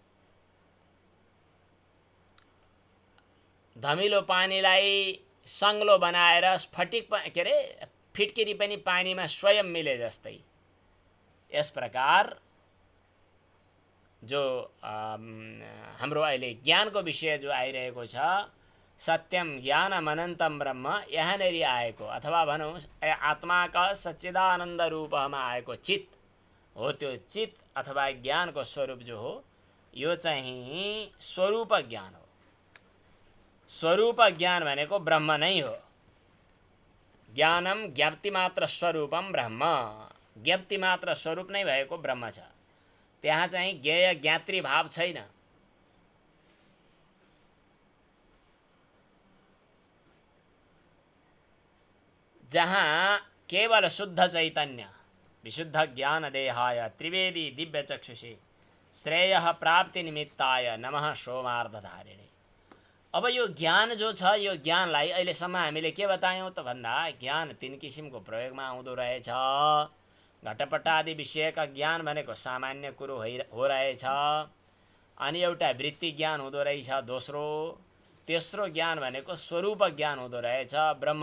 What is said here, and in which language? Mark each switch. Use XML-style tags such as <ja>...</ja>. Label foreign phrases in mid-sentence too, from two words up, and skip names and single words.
<ne>धमिलो पानीलाई सङ्लो बनाएर फिटकिरी पनि पानीमा स्वयं मिले जस्तै। यस प्रकार जो हाम्रो अहिले ज्ञानको विषय जो आइरहेको छ,</ne> <sa>सत्यम ज्ञानम अनन्तम ब्रह्म,</sa> <ne>यहाँनेरि आएको, अथवा भनौँ आत्माका सच्चिदानन्द रूपमा आएको चित्त हो, त्यो चित्त अथवा ज्ञानको स्वरूप जो हो, यो चाहिँ स्वरूप ज्ञान हो। स्वरूप ज्ञान भनेको ब्रह्म नै हो।</ne> <sa>ज्ञानम ज्ञप्तिमात्र स्वरूपम ब्रह्म,</sa> <ne>ज्ञप्तिमात्र स्वरूप नै भएको ब्रह्म छ। त्यहाँ चाहिँ ज्ञेय ज्ञात्री भाव छैन। जहाँ केवल शुद्ध चैतन्य, विशुद्ध ज्ञान</ne> <sa>देहाय त्रिवेदी दिव्य चक्षुषे श्रेयः प्राप्ति निमित्ताय नमः सोमार्धधारिणे।</sa> <ne>अब यो ज्ञान जो छ, यो ज्ञानलाई अहिलेसम्म हामीले के बतायौँ त भन्दा, ज्ञान तीन किसिमको प्रयोगमा आउँदो रहेछ। घटपट आदि विषयका ज्ञान भनेको सामान्य कुरो हो रहेछ, अनि एउटा वृत्ति ज्ञान हुँदो रहेछ दोस्रो, तेस्रो ज्ञान भनेको स्वरूप ज्ञान हुँदो रहेछ।</ne>